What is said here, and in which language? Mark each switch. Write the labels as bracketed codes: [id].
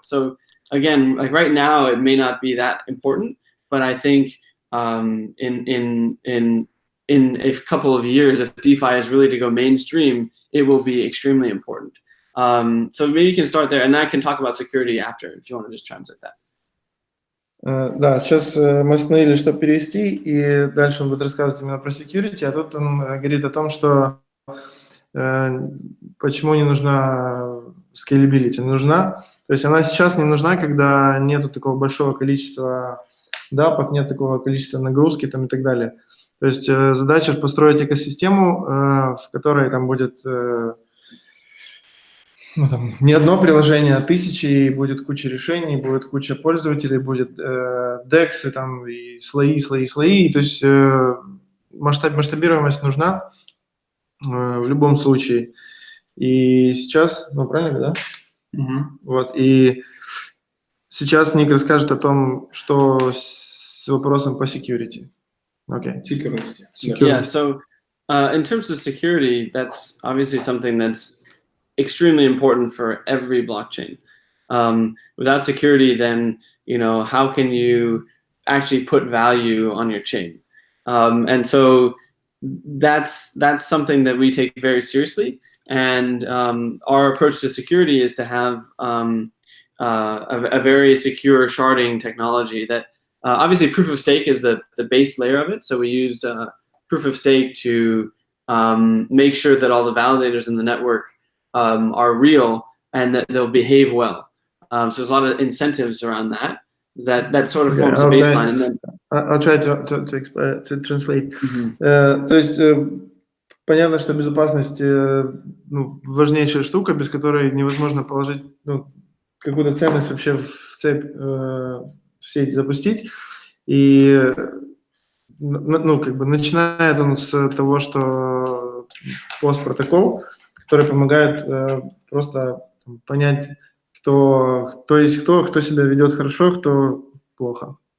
[en] So again, like right now, it may not be that important, but I think in a couple of years, if DeFi is really to go mainstream, it will be extremely important. So maybe you can start there, and I can talk about security after, if you want to just translate that. [ru] Да, сейчас мы остановились, чтобы перевести, и дальше он будет рассказывать именно про security, а тут он говорит о том, что почему не нужна scalability. Нужна, то есть она сейчас не нужна, когда нету такого большого количества дапок, нет такого количества нагрузки там, и так далее. То есть задача построить экосистему, в которой там будет не одно приложение, а тысячи, и будет куча решений, будет куча пользователей, будет DEX, там, и слои. То есть масштабируемость нужна в любом случае. И сейчас, правильно, да? Вот, и сейчас Ник расскажет о том, что с вопросом по security. [en] Okay. Security. Yeah, so in terms of security, that's obviously something that's extremely important for every blockchain. Without security, then, how can you actually put value on your chain? And so that's something that we take very seriously. And our approach to security is to have a very secure sharding technology that obviously proof of stake is the base layer of it. So we use proof of stake to make sure that all the validators in the network are real and that they'll behave well. So there's a lot of incentives around that sort of forms a baseline. And then I'll try to translate. [ru] То есть понятно, что безопасность важнейшая штука, без которой невозможно положить какую-то ценность вообще в цепь, в сеть запустить. И начинает он с того, что постпротокол, который помогает просто понять, кто есть кто себя ведет хорошо, кто плохо.